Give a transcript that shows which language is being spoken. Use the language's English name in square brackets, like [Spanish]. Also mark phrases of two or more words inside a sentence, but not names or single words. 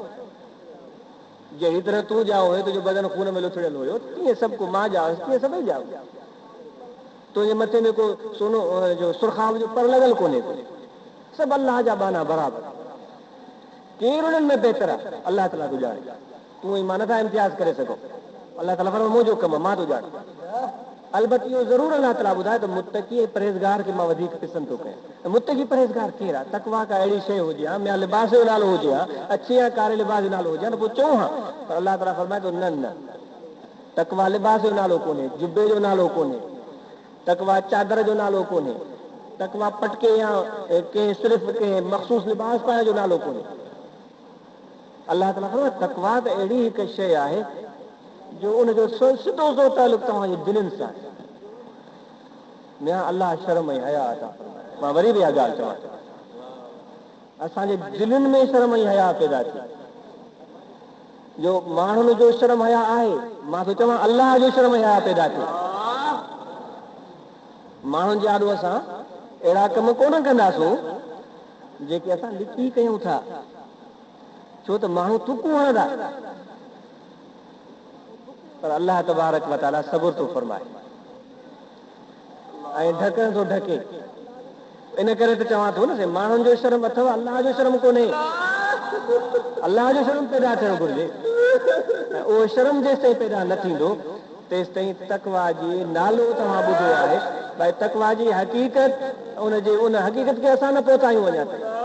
[Sindhi] जहिड़ी तरह तूं ॼाओ हुयो तुंहिंजो बदन खून में लुथड़ियल हुयो, तीअं सभु को मां ॼाओ तीअं सभई ॼाओ। तुंहिंजे मथे में को सोनो जो सुरखाब जो पर लॻल कोन्हे, सभु अलाह जा बाना बराबरि। केरु उन्हनि में बहितर आहे? अलाह ताला तूं ॼाणे, तूं ऐं मां नथा इम्तियाज़ करे सघूं। अलाह ताला फरमाए मुंहिंजो कमु मां थो ॼाणां। [Urdu] البتہ یہ ضرور اللہ تعالیٰ [Sindhi] ॿुधाए त मुत्तकी परहेज़गार खे मां वधीक पसंदि थो कयां। मुत्तकी परहेज़गार केरु आहे? तकवा का अहिड़ी शइ हुजे हा, या लिबास जो नालो हुजे हा, अच्छे या कारे लिबास जो नालो हुजे हा, त पोइ चऊं हा। पर अलाह ताला फरमाए थो न न, तकवा लिबास जो नालो कोन्हे, जुबे जो नालो कोन्हे, तकवा चादर जो नालो कोन्हे, तकवा पटके या के सिर्फ़ के मख़सूस लिबास पाइण जो नालो कोन्हे। अलाह ताला फरमाए तकवा त अहिड़ी हिकु शइ आहे जो उनजो सिधो सो तालुक तव्हांजे दिलनि सां आहे। या अलाह शर्म ऐं हया अता फरमाए। मां वरी बि इहा ॻाल्हि चवां थो, असांजे दिलनि में शर्म ऐं हया पैदा थिए। जो माण्हुनि जो शर्म हया आहे, मां थो चवां अलाह जो शर्म हया पैदा थिए। माण्हुनि जे आॾो असां अहिड़ा कम कोन कंदासूं जेके असां लिकी कयूं था, छो त माण्हू थुकूं हणंदा। पर [Arabic] الله تبارك وتعالى [Sindhi] सब्र थो फरमाए ऐं ढकण थो ढके। इन करे त चवां थो न, माण्हुनि जो शर्म अथव, अल्लाह जो शर्म कोन्हे। अल्लाह जो शर्म पैदा थियणु घुरिजे। ऐं उहो शर्म जेसि ताईं पैदा न थींदो तेसि ताईं तकवा जी नालो तव्हां ॿुधो आहे, भई तकवा जी हक़ीक़त, उन हक़ीक़त खे असां न पहुचायूं अञा ताईं।